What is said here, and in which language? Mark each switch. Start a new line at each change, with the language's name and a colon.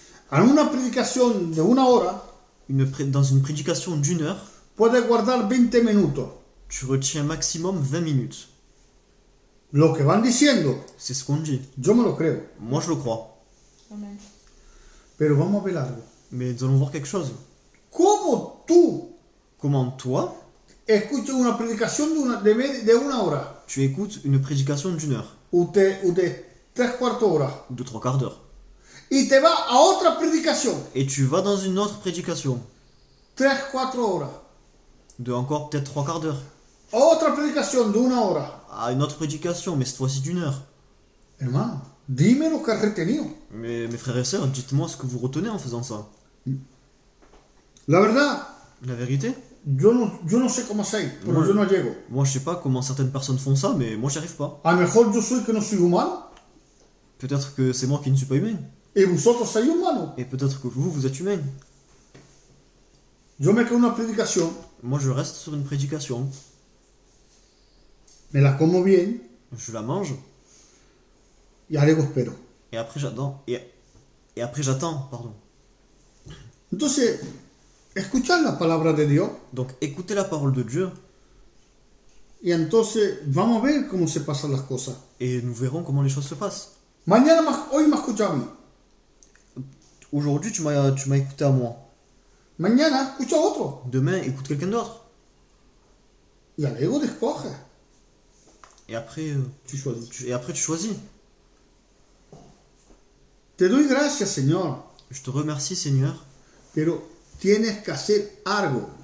Spanish: en una predicación de una hora
French: dans une prédication d'une heure,
Spanish: puedes guardar 20 minutos.
French: tu retiens maximum 20 minutes.
Spanish: Lo que van diciendo,
French: C'est ce qu'on dit.
Spanish: yo me lo creo.
French: Moi, je le crois.
Spanish: Amen. Pero vamos a ver algo.
French: Mais nous allons voir quelque chose.
Spanish: ¿Cómo tú
French: Comment toi,
Spanish: escuchas una predicación de una hora?
French: tu écoutes une prédication d'une heure,
Spanish: Usted 3/4 horas.
French: ou de 3/4 d'heure,
Spanish: Y te vas a otra predicación,
French: et tu vas dans une autre prédication,
Spanish: 3/4 horas.
French: de encore peut-être 3/4 d'heure,
Spanish: A otra predicación de una hora.
French: à une autre prédication, mais cette fois-ci d'une heure.
Spanish: Hermano, dime lo que has retenido.
French: Mais mes frères et sœurs, dites-moi ce que vous retenez en faisant ça.
Spanish: La verdad,
French: La vérité,
Spanish: yo no sé cómo hacer, pero
French: Ouais.
Spanish: yo no llego.
French: moi je sais pas comment certaines personnes font ça, mais moi j'y arrive pas.
Spanish: A lo mejor yo soy que no soy humano,
French: Peut-être que c'est moi qui ne suis pas humain,
Spanish: y vosotros sois humanos.
French: et peut-être que vous êtes humain.
Spanish: Yo me quedo en una predicación,
French: Moi je reste sur une prédication,
Spanish: me la como bien
French: je la mange,
Spanish: y algo espero.
French: et après j'attends, et après j'attends, pardon.
Spanish: Entonces, escuchar la palabra de Dios
French: Donc écoutez la parole de Dieu,
Spanish: y entonces vamos a ver cómo se pasan las cosas.
French: et nous verrons comment les choses se passent.
Spanish: Hoy me escucha a mí,
French: Aujourd'hui tu m'as écouté à moi,
Spanish: mañana escucha a otro
French: demain écoute quelqu'un d'autre,
Spanish: y algo te escoge.
French: et après, Tu choisis. tu choisis.
Spanish: Te doy gracias, Señor,
French: Je te remercie Seigneur,
Spanish: pero tienes que hacer algo.